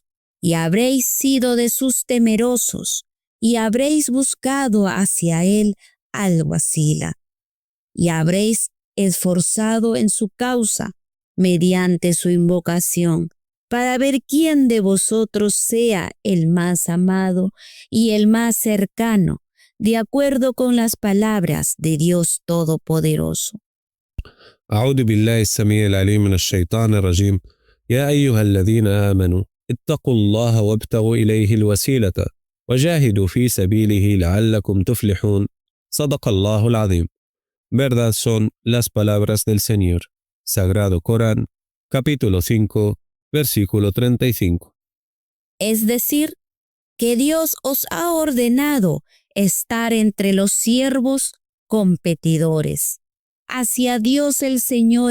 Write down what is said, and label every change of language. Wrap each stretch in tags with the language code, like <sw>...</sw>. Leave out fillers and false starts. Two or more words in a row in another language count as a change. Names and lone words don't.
<es>y habréis sido de sus temerosos, y habréis buscado hacia Él</es> <ar>الوسيلة,</ar> <es>y habréis esforzado en su causa mediante su invocación, para ver quién de vosotros sea el más amado y el más cercano, de acuerdo con las palabras de Dios Todopoderoso.</es> <ar>أعوذ بالله السميع العليم من الشيطان الرجيم. يا أيها الذين آمنوا اتقوا الله وابتغوا إليه الوسيلة وجاهدوا في سبيله لعلكم تفلحون. صدق الله العظيم.</ar> <es>Verdad son las palabras del Señor. Sagrado Corán, capítulo 5, versículo 35. Es decir, que Dios os ha ordenado estar entre los siervos competidores, hacia Dios el Señor</es>